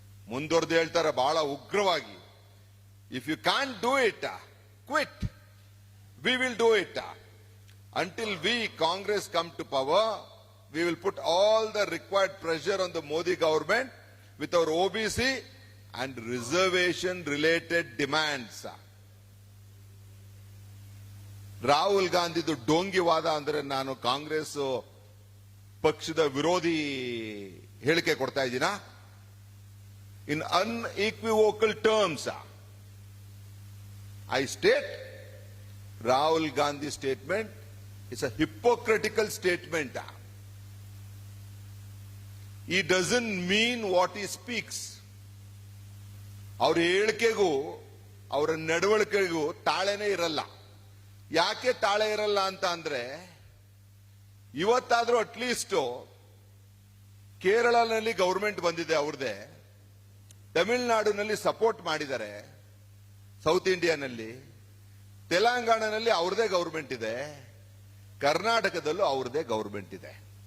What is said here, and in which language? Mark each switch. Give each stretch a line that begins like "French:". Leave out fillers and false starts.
Kannada: ಮುಂದುವರೆದು ಹೇಳ್ತಾರೆ ಬಹಳ ಉಗ್ರವಾಗಿ,
English: if you can't do it, quit. We will do it. Until we, Congress, come to power, we will put all the required pressure on the Modi government with our OBC and reservation related demands.
Kannada: Rahul ಗಾಂಧಿದು ಡೋಂಗಿವಾದ ಅಂದ್ರೆ ನಾನು ಕಾಂಗ್ರೆಸ್ ಪಕ್ಷದ ವಿರೋಧಿ ಹೇಳಿಕೆ ಕೊಡ್ತಾ ಇದ್ದೀನಾ?
English: In unequivocal terms, I state Rahul Gandhi statement is a hypocritical statement. He doesn't mean what he speaks.
Kannada: ಅವ್ರ ಹೇಳಿಕೆಗೂ ಅವರ ನಡವಳಿಕೆಗೂ ತಾಳೆನೇ ಇರಲ್ಲ. ಯಾಕೆ ತಾಳೆ ಇರಲ್ಲ ಅಂತ ಅಂದ್ರೆ, ಇವತ್ತಾದ್ರೂ ಅಟ್ಲೀಸ್ಟ್ ಕೇರಳನಲ್ಲಿ ಗವರ್ಮೆಂಟ್ ಬಂದಿದೆ ಅವ್ರದೇ, ತಮಿಳುನಾಡಿನಲ್ಲಿ ಸಪೋರ್ಟ್ ಮಾಡಿದ್ದಾರೆ, ಸೌತ್ ಇಂಡಿಯಾನಲ್ಲಿ, ತೆಲಂಗಾಣನಲ್ಲಿ ಅವ್ರದೇ ಗವರ್ಮೆಂಟ್ ಇದೆ, ಕರ್ನಾಟಕದಲ್ಲೂ ಅವ್ರದೇ ಗವರ್ಮೆಂಟ್ ಇದೆ.